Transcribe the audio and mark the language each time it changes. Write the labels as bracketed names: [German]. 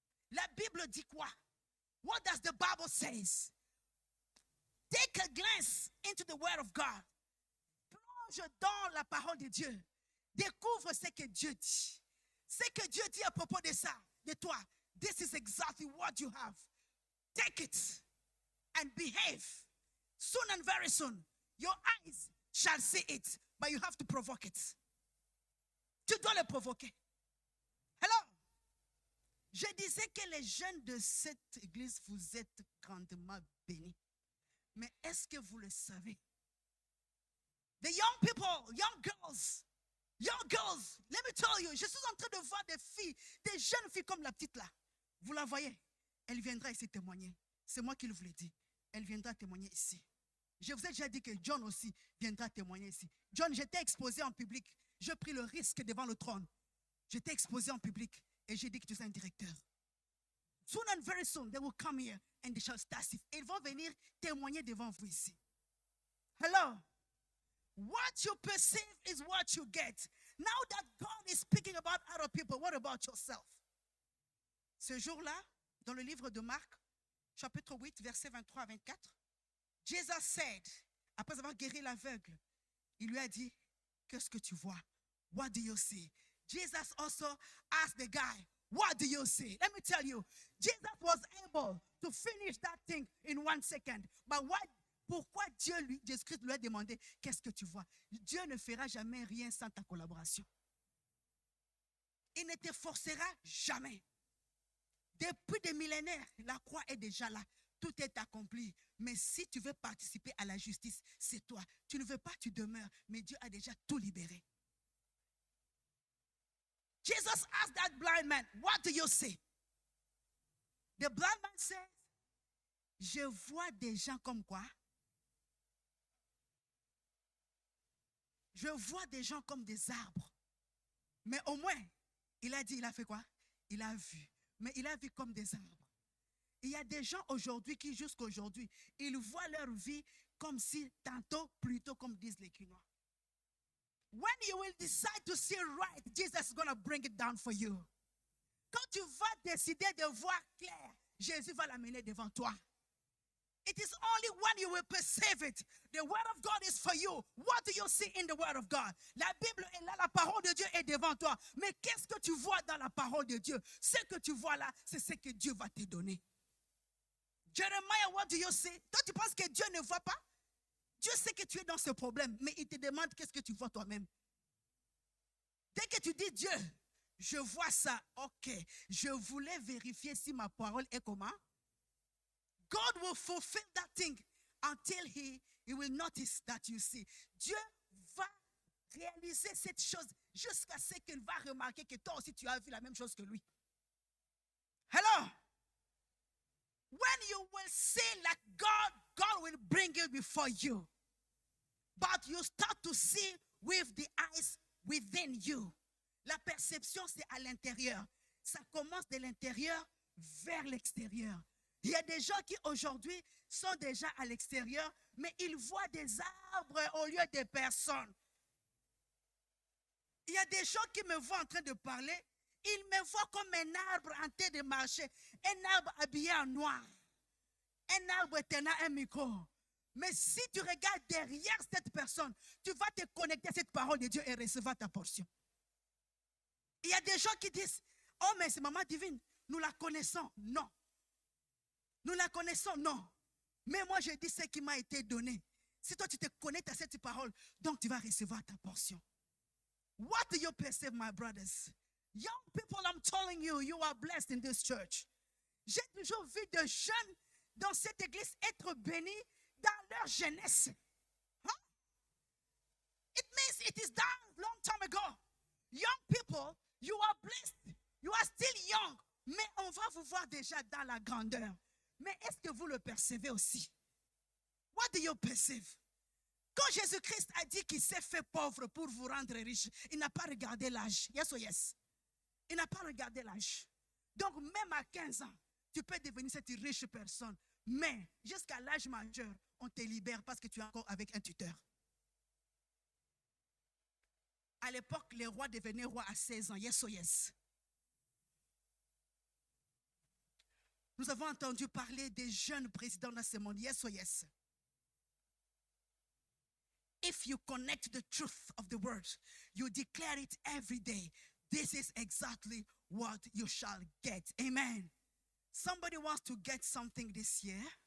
[French] La Bible dit quoi? [English] What does the Bible says? Take a glance into the word of God. [French] Plonge dans la parole de Dieu. Découvre ce que Dieu dit. Ce que Dieu dit à propos de ça, de toi. [English] This is exactly what you have. Take it and behave. Soon and very soon, your eyes shall see it, but you have to provoke it. [French] Tu dois le provoquer. [English] Hello? [French] Je disais que les jeunes de cette église, vous êtes grandement bénis. Mais est-ce que vous le savez? [English] The young people, young girls, let me tell you, [French] je suis en train de voir des filles, des jeunes filles comme la petite là. Vous la voyez? Elle viendra ici témoigner. C'est moi qui le vous l'ai dit. Elle viendra témoigner ici. Je vous ai déjà dit que John aussi viendra témoigner ici. John, j'étais exposé en public. J'ai pris le risque devant le trône. J'étais exposé en public et j'ai dit que tu es un directeur. [English] Soon and very soon, they will come here and they shall testify. [French] Ils vont venir témoigner devant vous ici. [English] Hello. What you perceive is what you get. Now that God is speaking about other people, what about yourself? [French] Ce jour-là, dans le livre de Marc, chapitre 8, versets 23 à 24, [English] Jesus said, [French] après avoir guéri l'aveugle, il lui a dit, qu'est-ce que tu vois? [English] What do you see? Jesus also asked the guy, what do you see? Let me tell you, Jesus was able to finish that thing in 1 second. [French] But pourquoi Jésus-Christ lui a demandé, qu'est-ce que tu vois? Dieu ne fera jamais rien sans ta collaboration. Il ne te forcera jamais. Depuis des millénaires, la croix est déjà là. Tout est accompli. Mais si tu veux participer à la justice, c'est toi. Tu ne veux pas, tu demeures. Mais Dieu a déjà tout libéré. [English] Jesus asked that blind man, what do you see? The blind man says, [French] je vois des gens comme quoi? Je vois des gens comme des arbres. Mais au moins, il a dit, il a fait quoi? Il a vu. Mais il a vu comme des arbres. Il y a des gens aujourd'hui qui, jusqu'à aujourd'hui, ils voient leur vie comme si, tantôt, plutôt comme disent les Quinois. [English] When you will decide to see right, Jesus is going to bring it down for you. [French] Quand tu vas décider de voir clair, Jésus va l'amener devant toi. [English] It is only when you will perceive it. The word of God is for you. What do you see in the word of God? [French] La Bible est là, la parole de Dieu est devant toi. Mais qu'est-ce que tu vois dans la parole de Dieu? Ce que tu vois là, c'est ce que Dieu va te donner. [English] Jeremiah, what do you see? [French] Toi, tu penses que Dieu ne voit pas? Dieu sait que tu es dans ce problème, mais il te demande qu'est-ce que tu vois toi-même. Dès que tu dis Dieu, je vois ça, ok, je voulais vérifier si ma parole est comment? [English] God will fulfill that thing until he will notice that you see. [French] Dieu va réaliser cette chose jusqu'à ce qu'il va remarquer que toi aussi tu as vu la même chose que lui. [English] Hello? When you will see like God will bring it before you. But you start to see with the eyes within you. [French] La perception, c'est à l'intérieur. Ça commence de l'intérieur vers l'extérieur. Il y a des gens qui aujourd'hui sont déjà à l'extérieur, mais ils voient des arbres au lieu de personnes. Il y a des gens qui me voient en train de parler, ils me voient comme un arbre en train de marcher, un arbre habillé en noir, un arbre tenant un micro. Mais si tu regardes derrière cette personne, tu vas te connecter à cette parole de Dieu et recevoir ta portion. Il y a des gens qui disent, oh mais c'est maman divine, nous la connaissons. Non. Nous la connaissons, non. Mais moi, je dis ce qui m'a été donné. Si toi, tu te connectes à cette parole, donc tu vas recevoir ta portion. [English] What do you perceive, my brothers? Young people, I'm telling you, you are blessed in this church. [French] J'ai toujours vu de jeunes dans cette église être bénis dans leur jeunesse. Huh? [English] It means it is done long time ago. Young people, you are blessed. You are still young. [French] Mais on va vous voir déjà dans la grandeur. Mais est-ce que vous le percevez aussi? [English] What do you perceive? [French] Quand Jésus-Christ a dit qu'il s'est fait pauvre pour vous rendre riche, il n'a pas regardé l'âge. [English] Yes or yes? [French] Il n'a pas regardé l'âge. Donc même à 15 ans, tu peux devenir cette riche personne. Mais jusqu'à l'âge majeur, on te libère parce que tu es encore avec un tuteur. À l'époque, les rois devenaient rois à 16 ans. [English] Yes or yes? [French] Nous avons entendu parler des jeunes présidents dans ce monde. [English] Yes or yes? If you connect the truth of the word, you declare it every day. This is exactly what you shall get. Amen. Somebody wants to get something this year.